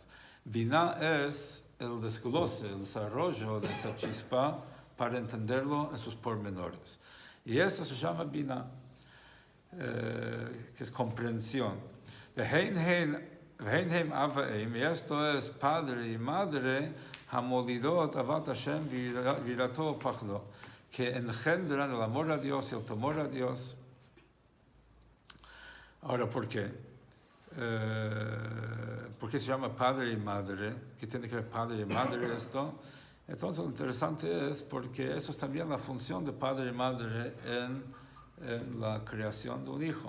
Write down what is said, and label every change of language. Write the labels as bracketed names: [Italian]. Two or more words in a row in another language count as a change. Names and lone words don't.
[Spanish] Binah es el desglose, el desarrollo de esa chispa para entenderlo en sus pormenores. Y eso se llama binah. Que es comprensión. Y esto es padre y madre, [Hebrew] המולידות אהבת השם ויראתו פחדו, [Spanish] que engendran el amor a Dios y el temor a Dios. Ahora, ¿por qué? ¿Por qué se llama padre y madre? ¿Qué tiene que ver padre y madre esto? Entonces, lo interesante es porque eso es también la función de padre y madre en la creación de un hijo.